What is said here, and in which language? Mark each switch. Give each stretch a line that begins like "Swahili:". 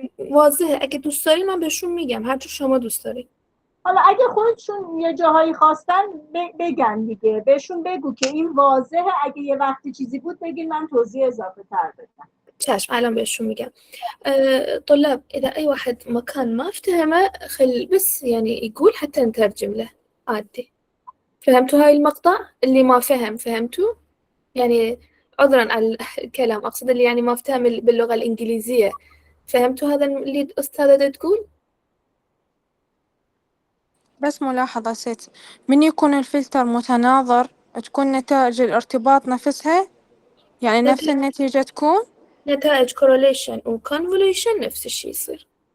Persian: واضحه، اگه دوست داری من بهشون میگم، هر چی شما دوست داری. حالا اگه خودشون یه جاهایی خواستن بگن دیگه، بهشون بگو که این واضحه، اگه یه وقتی چیزی بود بگین من توضیح اضافه تر بدم. شاش عالم بيش شو ميقام.
Arabic: طلاب إذا أي واحد مكان ما افتهمه خل بس يعني يقول حتى نترجم له عادي. فهمتوا هاي المقطع؟ اللي ما فهم فهمتوا؟ يعني عذرا على الكلام، أقصد اللي يعني ما افتهم باللغة الإنجليزية. فهمتوا هذا اللي الأستاذة تقول؟ بس ملاحظة ست، من يكون الفلتر متناظر تكون نتائج الارتباط نفسها، يعني نفس النتيجة تكون. نتائج correlation و convolution نفس الشيء يصير.